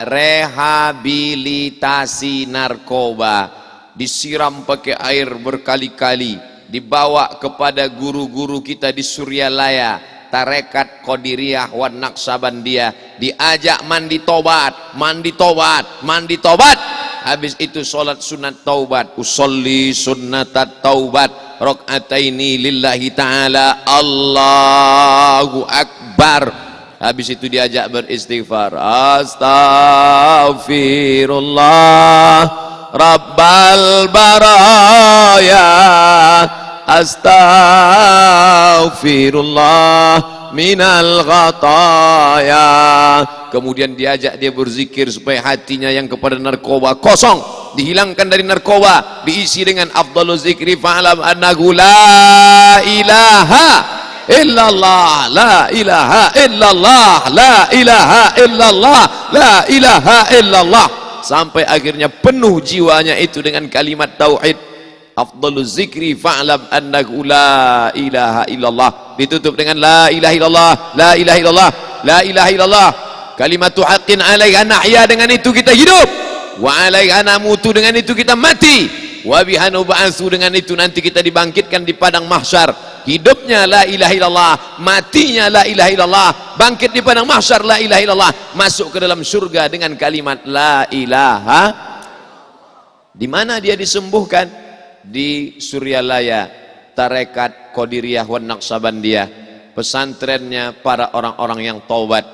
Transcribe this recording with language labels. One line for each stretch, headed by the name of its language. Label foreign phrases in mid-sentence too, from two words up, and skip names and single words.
Indonesian: Rehabilitasi narkoba, disiram pakai air berkali-kali, dibawa kepada guru-guru kita di Suryalaya, Tarekat Qadiriyah wan Naqsabandiyah, diajak mandi tobat, mandi tobat, mandi tobat. Habis itu sholat sunat taubat,
Arabic: أصلي سنة التوبة ركعتين لله تعالى الله أكبر.
Indonesian: Habis itu diajak beristighfar,
Arabic: أستغفر الله رب البرايا أستغفر الله من الخطايا.
Indonesian: Kemudian diajak dia berzikir supaya hatinya yang kepada narkoba kosong, dihilangkan dari narkoba, diisi dengan
Arabic: أفضل الذكر فاعلم أنه لا إله إلا الله لا إله إلا الله لا إله إلا الله لا إله إلا الله,
Indonesian: sampai akhirnya penuh jiwanya itu dengan kalimat tauhid.
Arabic: أفضل الذكر فاعلم أنه لا إله إلا الله,
Indonesian: ditutup dengan
Arabic: لا إله إلا الله لا إله إلا الله لا إله إلا الله. كلمة حق عليها نحيا,
Indonesian: dengan itu kita hidup,
Arabic: وعليها نموت,
Indonesian: dengan itu kita mati,
Arabic: وبها نبعث,
Indonesian: dengan itu nanti kita dibangkitkan di padang mahsyar. Hidupnya
Arabic: لا إله إلا الله,
Indonesian: matinya
Arabic: لا إله إلا الله,
Indonesian: bangkit di padang mahsyar
Arabic: لا إله إلا الله,
Indonesian: masuk ke dalam surga dengan kalimat
Arabic: لا إله.
Indonesian: Di mana dia disembuhkan? Di Suryalaya, Tarekat Qadiriyah wan Naqsabandiyah, pesantrennya para orang-orang yang taubat.